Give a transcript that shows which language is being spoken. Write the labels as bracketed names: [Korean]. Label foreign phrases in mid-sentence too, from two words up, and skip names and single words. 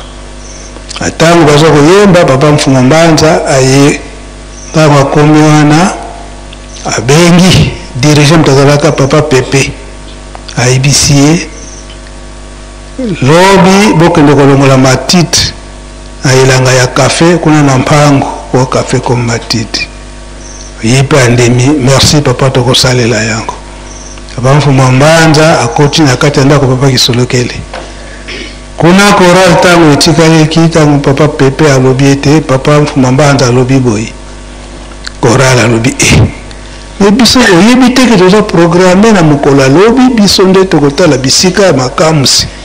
[Lingala] Atango bazo koyemba papa Mfumu Mbanza aye ntango akomi wana abengi dirigent mtazalaka papa Pepe ayebisi ye lobi bokende kolongola matiti ayelanga ya kafe kuna na mpango kwa kafe comme matiti yipe andemi merci papa tokosalela yango. Papa Mfumu Mbanza akoti na kati ndako papa Kisolokele kuna koral tango etikali kitango papa Pepe alobi ete papa Mfumu Mbanza alobi boyi koral alobi mais biso oyebi te ke toza programme na mokolo alobi biso nde tokotala bisika ya makamusi.